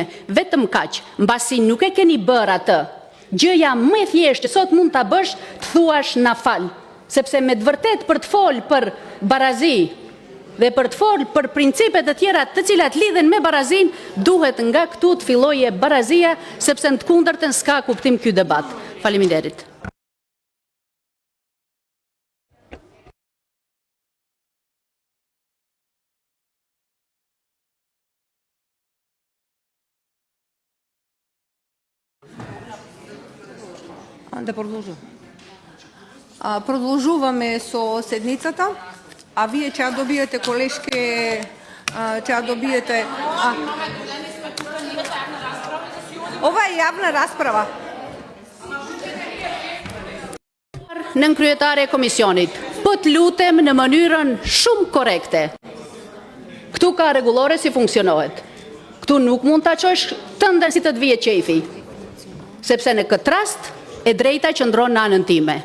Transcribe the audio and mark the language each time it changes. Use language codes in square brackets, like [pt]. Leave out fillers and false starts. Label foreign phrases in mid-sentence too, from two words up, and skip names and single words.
[sq] Vetëm kaq, mbasi nuk e keni bërë atë. Gjëja më e thjeshtë që sot mund ta bësh, të thuash na fal, sepse me të vërtet për të fol për barazi dhe për të folë për principet të tjera të cilat lidhen me barazin, duhet nga këtu të filloje barazia, sepse në të kundërtën s'ka kuptim ky debat. Faleminderit. [mk] Да продолжу. Продолжуваме со седницата. А вие ќе добиете колешке, ќе добиете... Ова е јавна расправа. [sq] Nën kryetare e komisionit, po të lutem në mënyrën shumë korekte. Këtu ka rregullore si funksionohet. Këtu nuk mund ta çosh tënden si të të vije qefi. Sepse në këtë rast e drejta qëndron në anën time.